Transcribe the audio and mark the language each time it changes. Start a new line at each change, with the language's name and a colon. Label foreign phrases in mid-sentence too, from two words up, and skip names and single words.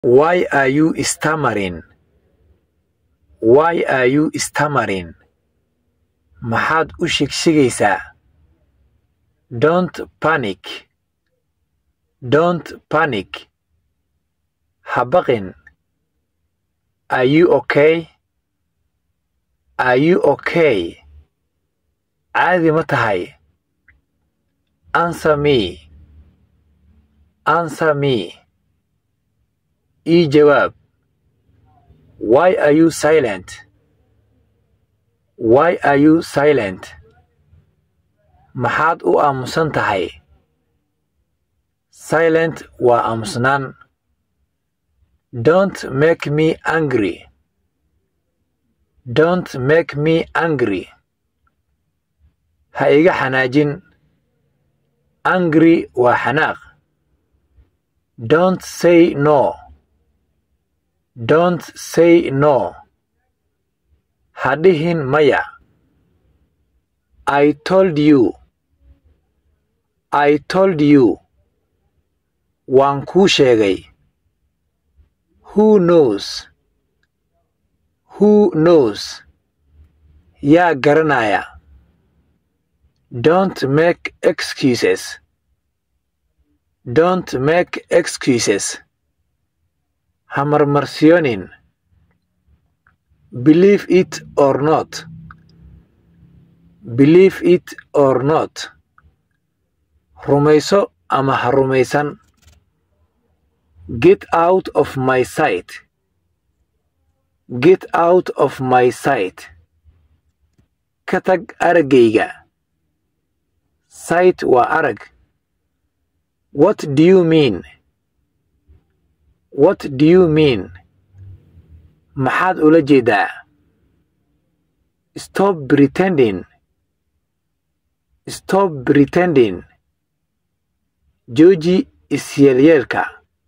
English: Why are you stammering? Why are you stammering?
Somali: Maxaad u shigshigaysaa?
English: Don't panic. Don't panic.
Somali: Ha baqin.
English: Are you okay? Are you okay?
Somali: Caadi ma tahay?
English: Answer me. Answer me.
Somali: Ii jawaab.
English: Why are you silent? Why are you silent?
Somali: Maxaad u aamusan tahay? Silent waa aamusnaan.
English: Don't make me angry. Don't make me angry.
Somali: Ha iga xanaajin. Angry waa xanaaq.
English: Don't say no. Don't say no.
Somali: Ha dhihin maya.
English: I told you. I told you.
Somali: Waan kuu sheegay.
English: Who knows? Who knows?
Somali: Yaa garanaya.
English: Don't make excuses. Don't make excuses.
Somali: Ha marmarsiyoonin.
English: Believe it or not. Believe it or not.
Somali: Rumayso ama ha rumaysan.
English: Get out of my sight. Get out of my sight.
Somali: Ka tag araggayga. Sight waa arag.
English: What do you mean? What do you mean?
Somali: Maxaad ula jeedaa?
English: Stop pretending. Stop pretending.
Somali: Jooji isyeelyeelka.